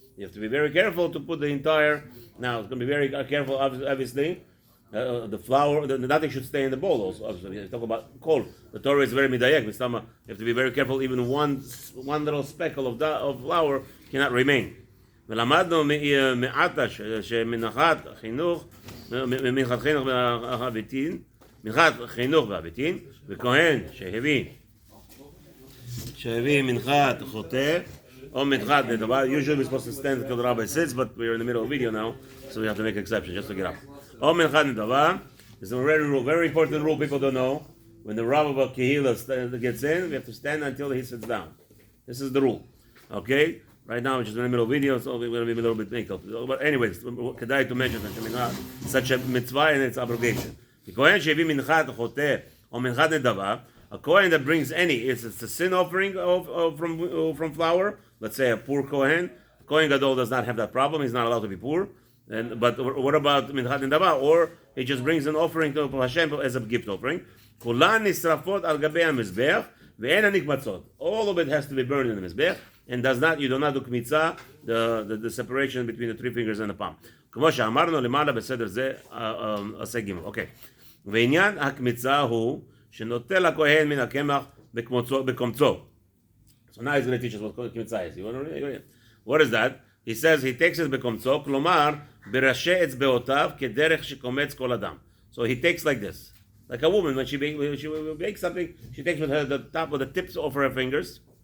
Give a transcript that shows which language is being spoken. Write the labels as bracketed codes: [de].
[en] You have to be very careful to put the entire. Now, it's going to be very careful, obviously. The flour, nothing should stay in the bowl also. Obviously, you talk about kol. The Torah is very midayek. You have to be very careful. Even one little speckle of flour cannot remain. [he] ולמדנו מעתה שמנחת חינוך, מנחת חינוך והביתין, מנחת חינוך והביתין, וכהן שהביא מנחת חוטא, or מנחת נדבה. [en] Usually we're supposed to stand until the rabbi sits, but we're in the middle of the video now, so we have to make an exception just to get up. Or מנחת נדבה is a very important rule people don't know. When the rabbi of Kehillah gets in, we have to stand until he sits down. This is the rule. Okay? Right now, which is in the middle of the video, so we're going to be a little bit makeup. But anyways, kedai to mention that such a mitzvah and its abrogation. The Kohen shevi minchat choteh or minchat nedava, a Kohen that brings any, it's a sin offering from flour. Let's say a poor Kohen. Kohen Gadol does not have that problem. He's not allowed to be poor. But what about minchat nedava? Or he just brings an offering to Hashem as a gift offering. [he] Kulan nisrafot al gabei hamizbeach ve'en hanikmatzot. [en] All of it has to be burned in the mizbeach. And you do not do kmitzah, the separation between the 3 fingers and the palm. [he] כמו שאמרנו למעלה בסדר זה עשה ג' אוקיי. ועניין הקמיצה הוא שנוטל הכהן מן הקמח בקומצו. [en] So now he's going to teach us what קמיצה is. What is that? [he] He says he takes it בקומצו, כלומר בראשי אצבעותיו כדרך שקומץ כל אדם. [en] So he takes like this. Like a woman, when she bakes something, she takes with her the top of the tips of her fingers.